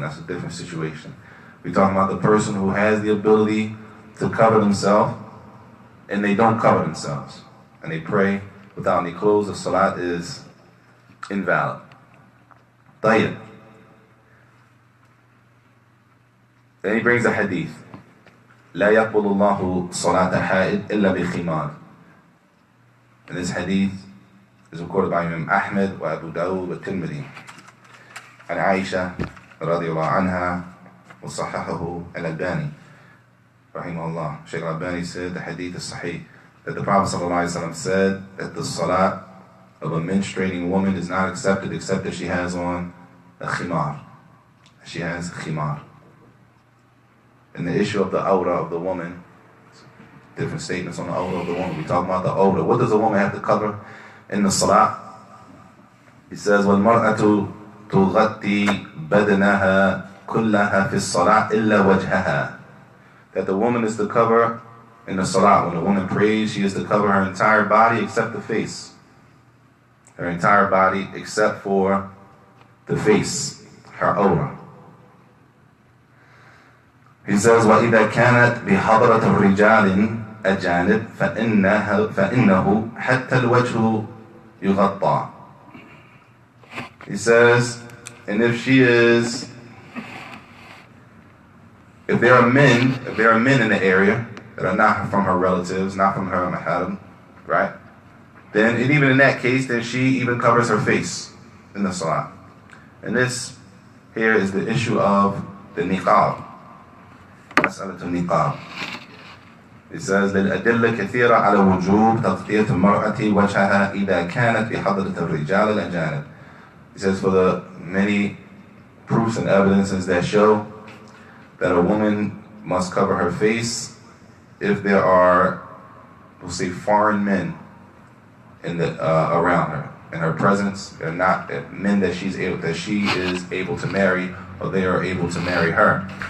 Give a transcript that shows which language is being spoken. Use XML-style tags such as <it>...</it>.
<en>That's a different situation. We're talking about the person who has the ability to cover themselves, and they don't cover themselves, and they pray without any clothes. The salat is invalid. Tayyib. Then he brings a hadith.</en> <ar>لا يقبل الله صلاة حائد إلا بخمار.</ar> <en>And this hadith is recorded by Imam Ahmed wa Abu Dawud wa Tirmidhi. And</en> <ar>Aisha radiallahu anha wa sahahahu al-Albani. Rahimahullah.</ar> <en>Shaykh al-Albani said the hadith is sahih. That the Prophet ﷺ said that the salat of a menstruating woman is not accepted except if she has on a khimar. She has a khimar. And the issue of the awra of the woman, different statements on the awra of the woman. We talk about the awra. What does a woman have to cover in the salat? He says,</en> <ar>وَالْمَرْأَةُ تُغَطِّي بَدْنَهَا كُلَّهَا فِي الصَّلَاةِ إِلَّا وَجْهَهَا.</ar> <en>That the woman is to cover in the salat. When a woman prays, she is to cover her entire body except the face. Her entire body except for the face, her awra. He says,</en> <ar>وَإِذَا كَانَتْ بِحَضْرَةِ الرِّجَالٍ أَجَانِبٍ فَإِنَّهُ حَتَّى الْوَجْهُ يُغَطَّى.</ar> <en>He says, and if there are men in the area that are not from her relatives, not from her maharam, right? Then, and even in that case, then she even covers her face in the salat. And this here is the issue of the niqab.</en> <ar>مسألة النقاب.</ar> <en>It says</en> <ar>للأدلة كثيرة على وجوب تغطية المرأة وجهها إذا كانت بحضرة الرجال الأجانب.</ar> <en>He says for the many proofs and evidences that show that a woman must cover her face if there are, we'll say, foreign men in the around her. In her presence, they're not men that she is able to marry, or they are able to marry her.</en>